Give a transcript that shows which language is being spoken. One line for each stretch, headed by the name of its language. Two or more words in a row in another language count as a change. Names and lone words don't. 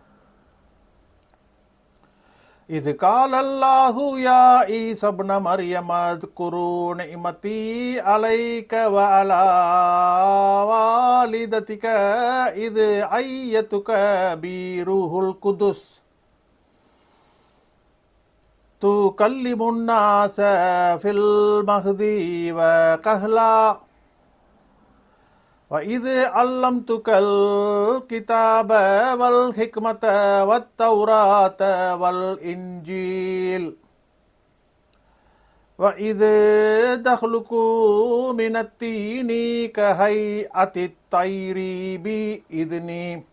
Arabic: إذ قال الله يا عيسى ابن مريم اذكر نعمتي عليك وعلى والدتك إذ أيدتك بروح القدس تكلم الناس في المهد وكهلا وَإِذْ عَلَّمْتُكَ الْكِتَابَ وَالْحِكْمَةَ وَالتَّوْرَاةَ وَالْإِنْجِيلَ وَإِذْ تَخْلُقُ مِنَ الطِّينِ كَهَيْئَةِ الطَّيْرِ بِإِذْنِي